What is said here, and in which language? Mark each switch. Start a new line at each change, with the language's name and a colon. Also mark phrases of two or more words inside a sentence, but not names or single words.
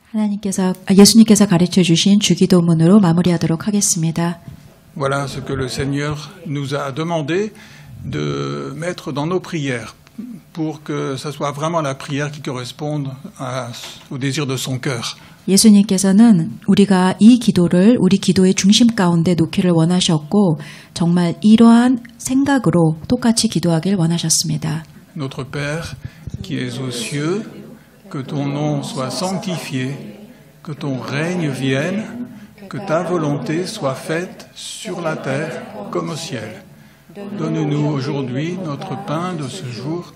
Korean: 예수님께서 가르쳐 주신 주기도문으로 마무리하도록 하겠습니다.
French: Voilà ce que le Seigneur nous a demandé de mettre dans nos prières pour que ça soit vraiment la prière qui corresponde au désir de son cœur.
Korean: 예수님께서는 우리가 이 기도를 우리 기도의 중심 가운데 놓기를 원하셨고 정말 이러한 생각으로 똑같이 기도하길 원하셨습니다.
French: Notre Père qui es aux cieux, que ton nom soit sanctifié, que ton règne vienne, que ta volonté soit faite sur la terre comme au ciel. Donne-nous aujourd'hui notre pain de ce jour.